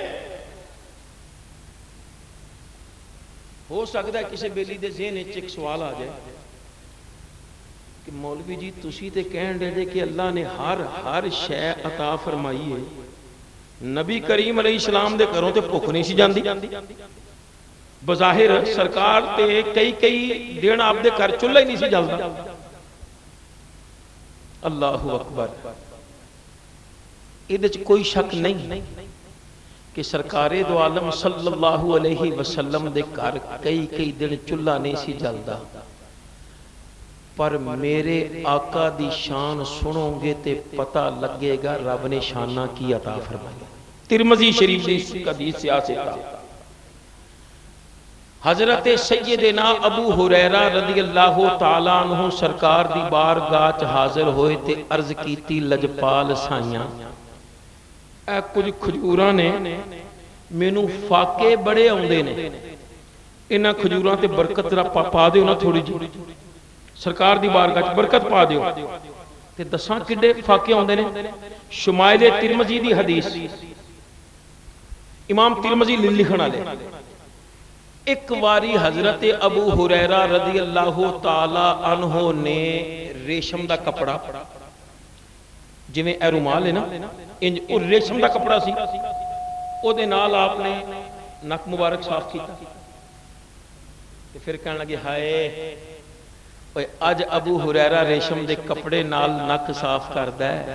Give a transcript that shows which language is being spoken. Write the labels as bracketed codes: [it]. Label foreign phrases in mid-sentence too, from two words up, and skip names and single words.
[pa] ہو سکتا ہے کسی بیلی دے ذہن وچ ایک سوال آ جائے کہ مولوی جی تسی تے کہن دے جے کہ اللہ نے ہر شے عطا فرمائی ہے، نبی کریم علیہ السلام دے گھروں تے بھکھ نہیں سی جاندی. بظاہر سرکار تے کئی دن آپدے گھر چلہا ہی نہیں سی جلدا. [ar] اللہ اکبر. [pa] اہدے چ کوئی شک نہیں کہ سرکارِ دو عالم [ar] صلی اللہ علیہ وسلم [pa] دے گھر کئی دن چلہا نہیں سی جلدا. پر میرے آقا دی شان سنو گے تے پتہ لگے گا رب نے شانا کی عطا فرمائی. [ur] ترمذی شریف کی حدیث سے آسیتا حضرت سیدنا ابو ہریرہ [ar] رضی اللہ تعالیٰ عنہ [pa] سرکار دی بارگاہ چ حاضر ہوئے تے عرض کیتی، لجپال سائیاں اے کجھ کھجوراں نے مینوں فاقے بڑے آؤندے نے، انہاں کھجوراں تے برکت پا دیو نا، تھوڑی جی سرکار دی بارگاہ چ برکت پا دیو. تے دساں کڈے فاقے آؤندے نے۔ شمائل ترمذی دی حدیث، امام ترمذی لکھن والے، ایک واری حضرت ابو ہریرہ [ar] رضی اللہ تعالیٰ عنہ [pa] نے ریشم دا کپڑا، جویں اے رومال ہے نا، انج او ریشم دا کپڑا سی، اودے نال آپنے نک مبارک صاف کیتا تے فیر کہن لگے، ہائے اج ابو ہریرہ ریشم دے کپڑے نال نک صاف کردا ہے.